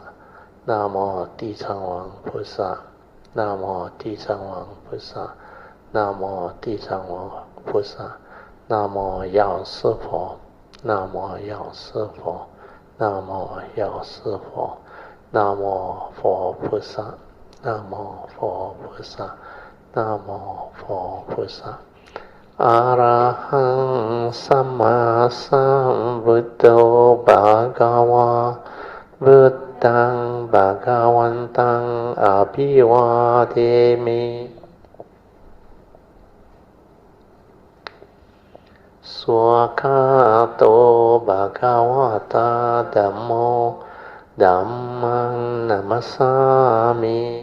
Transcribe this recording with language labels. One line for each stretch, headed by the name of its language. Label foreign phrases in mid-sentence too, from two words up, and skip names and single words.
Chinese: 南无地藏王菩萨，南无地藏王菩萨，南无地藏王菩萨，南无药师佛，南无药师佛，南无药师佛，南无佛菩萨，南无佛菩萨，南无佛菩萨。
Pali: อะระหังสัมมาสัมพุทโธภะคะวะพุทธังภะคะวันตังอะภิวาเทมิ สวากขาโตภะคะวะตาธัมโมธัมมังนัมมัสสามิ